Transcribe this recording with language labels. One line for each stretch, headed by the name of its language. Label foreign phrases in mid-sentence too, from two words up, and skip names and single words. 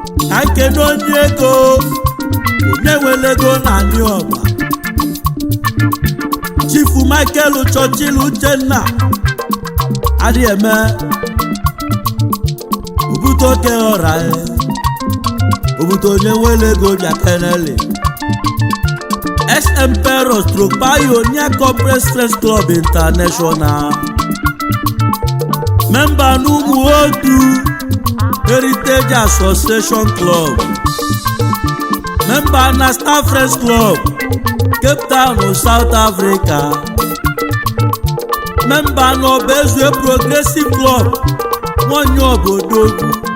Igbo: Ka m kene onye ego, onye nwere ego na anị ọba. Chief Michael Churchill Uchenna, adị eme, Obute oke ọra e, Obute onye nwere ego bịa kenele.
English: Ex Emperor stroke Pioneer Corporate Friends Club International.
Igbo: Member n'ụmụ otu Heritage Association Club. Member na Star Friends Club, Cape Town, South Africa. Member na Obezue Progressive Club, nwanyị obodo ugwu.